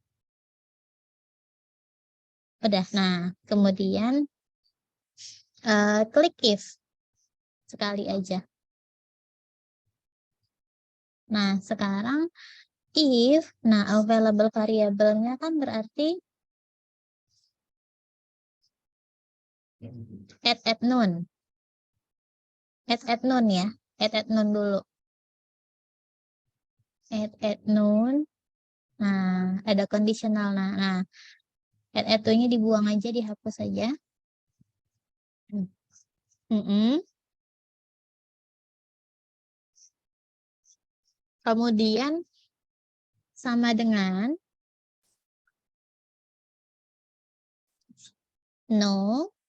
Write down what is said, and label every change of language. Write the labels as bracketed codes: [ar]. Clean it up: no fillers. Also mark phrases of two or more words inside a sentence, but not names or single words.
[id] Udah. Nah, kemudian klik if sekali aja. Nah, sekarang if, nah available variabelnya kan berarti [en] at noon. At noon ya. At noon dulu. At noon. [id] Nah, ada conditional. Nah, at 2-nya dibuang aja, dihapus aja. Kemudian sama dengan no.